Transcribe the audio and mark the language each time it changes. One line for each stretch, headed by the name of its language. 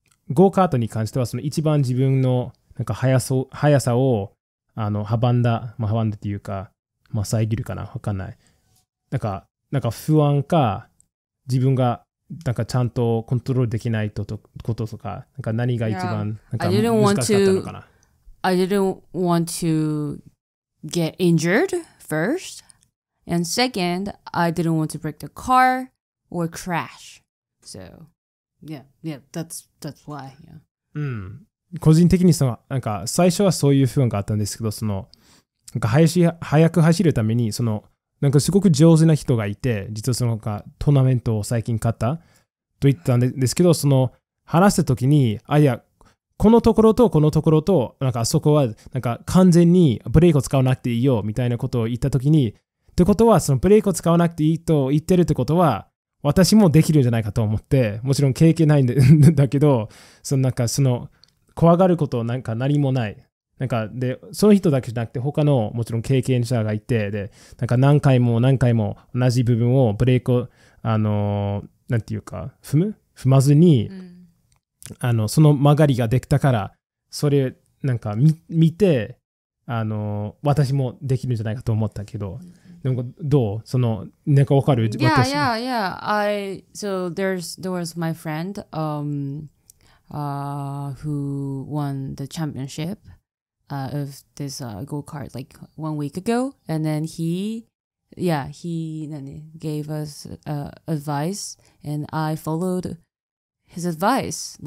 Japanese: ゴーカートに関してはその一番自分のなんか速さを阻んだっていうか、遮るかなわかんない。なんか不安か、自分がなんかちゃんとコントロールできないこととか、なんか何が一番なんか難しかったのかな。
English: I didn't want to get injured first, and second, I didn't want to break the car or crash. So, yeah, that's why. Yeah.
Japanese: うん。個人的になんか最初はそういう不安があったんですけど、なんか速く走るためになんかすごく上手な人がいて、実はなんかトーナメントを最近勝ったと言ったんですけど、話した時に、いや、このところとこのところと、なんかあそこはなんか完全にブレーキを使わなくていいよみたいなことを言った時に、ってことはブレーキを使わなくていいと言ってるってことは、私もできるんじゃないかと思って、もちろん経験ないんだけど、なんか怖がることなんか何もない。なんかで、その人だけじゃなくて他のもちろん経験者がいて、で、なんか何回も同じ部分をブレーキを、なんていうか、踏まずに、その曲がりができたから、それなんか見て、私もできるんじゃないかと思ったけど、でもどうなんかわかる？
English: Yeah. So there was my friend who won the championship of this go-kart like 1 week ago, and then he gave us advice, and I followed his advice.